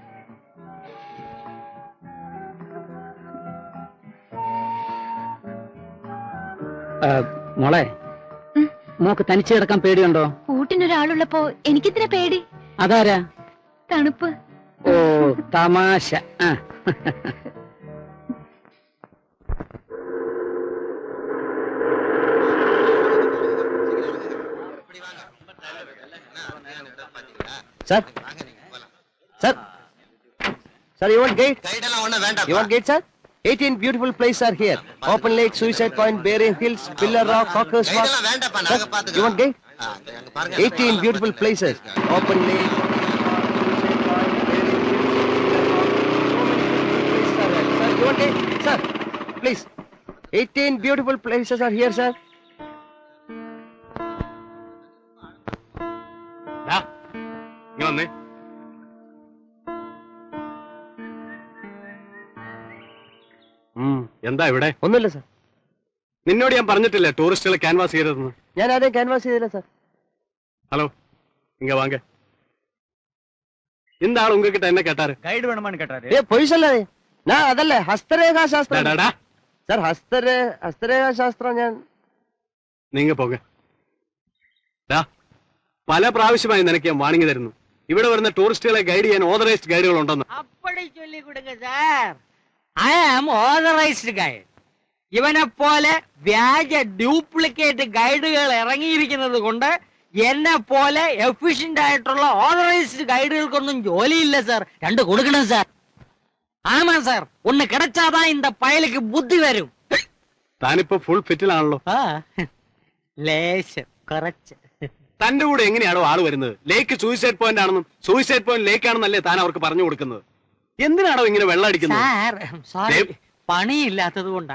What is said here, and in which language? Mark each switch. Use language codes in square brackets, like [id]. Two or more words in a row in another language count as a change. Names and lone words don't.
[ml] മോളെ, മോക്ക് തനിച്ച് കിടക്കാൻ പേടിയുണ്ടോ? കൂട്ടിനൊരാളുള്ളപ്പോ എനിക്കിതിനെ പേടി. അതാരാ? തണുപ്പ്. ഓ, തമാശ. [en] Sir, sir, sir, you want gate? You want gate, sir? 18 beautiful places are here. Open Lake, Suicide Point, Bering Hills, Pillar Rock, Cockers Walk. Sir, you want gate? 18 beautiful places. Open Lake, Suicide Point, Bering Hills, Pillar Rock. Sir, you want gate? Sir, please. 18 beautiful places are here, sir. [ml] എന്താ ഇവിടെ? ഒന്നുമില്ല സാർ. നിന്നോട് ഞാൻ പറഞ്ഞിട്ടില്ലേ ടൂറിസ്റ്റുകളെ ക്യാൻവാസ് ചെയ്തതെന്ന്? ഞാൻ ആരെയും ക്യാൻവാസ് ചെയ്തില്ല സാർ. ഹലോ, [ta] இங்க வாங்க. இந்த ஆள் உங்ககிட்ட என்ன கேட்டாரு? கைடு வேணுமான்னு கேட்டாரு. பொய் சொல்லாதே. நான் அதல்ல ஹஸ்தரேகா சாஸ்திரம். [ml] സാർ ഹസ്തരേഖാ ശാസ്ത്രം. ഞാൻ [ta] நீங்க போக. [ml] പല പ്രാവശ്യമായി നിനക്ക് ഞാൻ വാണിംഗ് തരുന്നു, ഇവിടെ വരുന്ന ടൂറിസ്റ്റുകളെ ഗൈഡ് ചെയ്യാൻ ഓതറൈസ്ഡ് ഗൈഡുകൾ ഉണ്ടെന്ന്. [ta] அப்படி சொல்லி கொடுங்க சார். [en] I am authorised guide. [ml] ഇവനെ പോലെ വ്യാജ ഡ്യൂപ്ലിക്കേറ്റ് ഗൈഡുകൾ ഇറങ്ങിയിരിക്കുന്നത് കൊണ്ട് എന്നെ പോലെ എഫിഷ്യന്റ് ആയിട്ടുള്ള ഓതറൈസ്ഡ് ഗൈഡുകൾക്കൊന്നും ജോലിയില്ല സാർ. 2 കൊടുക്കണം സാർ. [ta] ஆமா சார், ஒன்னு கிடைச்சாதான் இந்த பயலுக்கு புத்தி வரும். [ml] താനിപ്പോ ഫുൾ ഫിറ്റിലാണല്ലോ. ലേശം കുറച്ച്. തന്റെ കൂടെ എങ്ങനെയാണോ ആള് വരുന്നത്? ലേക്ക് സൂയിസൈഡ് പോയിന്റ് ആണെന്നും സൂയിസൈഡ് പോയിന്റ് ലേക്ക് ആണെന്നല്ലേ താൻ അവർക്ക് പറഞ്ഞു കൊടുക്കുന്നത്? എന്തിനാണോ ഇങ്ങനെ വെള്ളം അടിക്കുന്നത്? സാർ സോറി, പണിയില്ലാത്തത് കൊണ്ടാ.